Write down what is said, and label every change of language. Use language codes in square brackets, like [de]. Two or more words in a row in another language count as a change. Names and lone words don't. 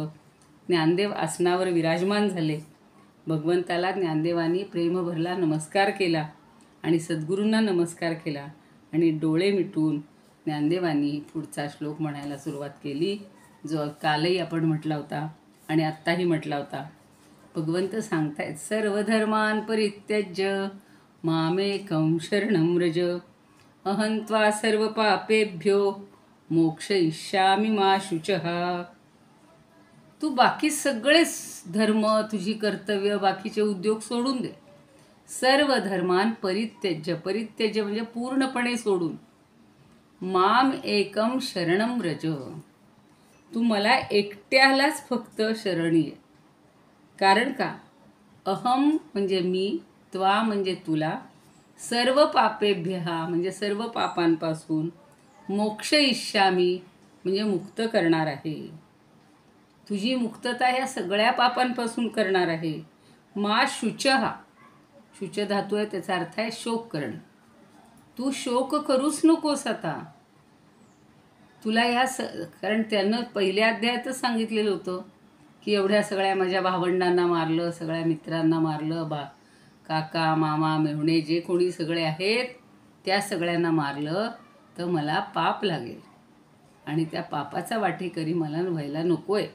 [mr] ज्ञानदेव आसनावर विराजमान झाले. भगवंताला ज्ञानदेवांनी प्रेमभरला नमस्कार केला आणि सद्गुरूंना नमस्कार केला आणि डोळे मिटून ज्ञानदेवांनी पुढचा श्लोक म्हणायला सुरुवात केली, जो कालही आपण म्हटला होता आणि आत्ताही म्हटला होता. भगवंत सांगतायत, [sa] सर्वधर्मान् परित्यज्य मामेकं शरणं व्रज, अहं त्वा सर्वपापेभ्यो मोक्षयिष्यामि मा शुचः. [mr] तू बाकी सगळेच धर्म, तुझी कर्तव्य, बाकीचे उद्योग सोडून दे. [sa] सर्व धर्मान परित्यज्य, परित्यज्य [mr] म्हणजे पूर्णपणे सोडून, [sa] माम एकम शरणम व्रज, [mr] तू मला एकट्यालाच फक्त शरणी ये. कारण का? अहम म्हणजे मी, त्वा म्हणजे तुला, [sa] सर्व पापेभ्यः [mr] म्हणजे सर्व पापांपासून, मोक्षयिष्यामी म्हणजे मुक्त करणार आहे. तुझी मुक्तता या सगळ्या पापांपासून करणार आहे. [sa] मा शुचः, [mr] शुच धातू आहे, त्याचा अर्थ आहे शोक करणे. तू शोक करूच नकोस आता. तुला कारण त्यानं पहिल्या अध्यायातच सांगितलेलं होतं की एवढ्या सगळ्या माझ्या भावंडांना मारलं, सगळ्या मित्रांना मारलं, काका मामा मेहुणे जे कोणी सगळे आहेत त्या सगळ्यांना मारलं तर मला पाप लागेल आणि त्या पापाचा वाटेकरी मला व्हायला नको आहे.